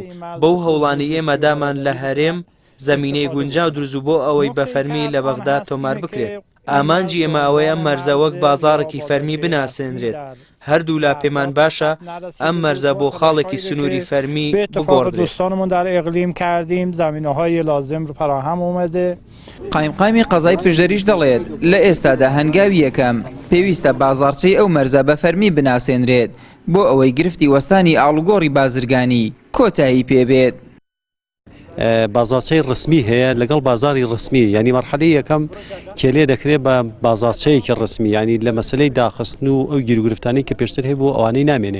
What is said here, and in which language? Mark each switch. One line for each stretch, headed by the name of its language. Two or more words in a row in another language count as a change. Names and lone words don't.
Central Kurdish: بەو هەوڵانی ئێمە دامان لە هەرێم زەمینەی گونجاو دروست بۆ ئەوەی بە فەرمی لە بەغداد تۆمار بکرێت. ئامانجی ئێمە ئەوەیە مەرزە وەک بازارێکی فەرمی بناسێنرێت. هەردوو لا پێمان باشە ئەم مەرزە بۆ خاڵێکی سنووری فەرمی بگۆڕدرێت.
Persian: دوستانمون در اقلیم کردیم زمینه‌های لازم رو فراهم اومده.
Central Kurdish: قایمقامی قەزای پشدەریش دەڵێت لە ئێستادا هەنگاوی یەکەم پێویستە بازارچەی ئەو مەرزە بە فەرمی بناسێنرێت بۆ ئەوەی گرفتی وەستانی ئاڵوگۆڕی بازرگانی کۆتایی پێبێت. بازارچەی ڕسمی هەیە لەگەڵ بازاری ڕسمی ینی مەرحەلەی یەکەم کێلێ دەکرێت بە بازارچەیەکی ڕسمی ینی لە مەسلەی داخستن و ئەو گیرگرفتانی کە پێشتر هەیە بۆ ئەوانەی نامێنێ.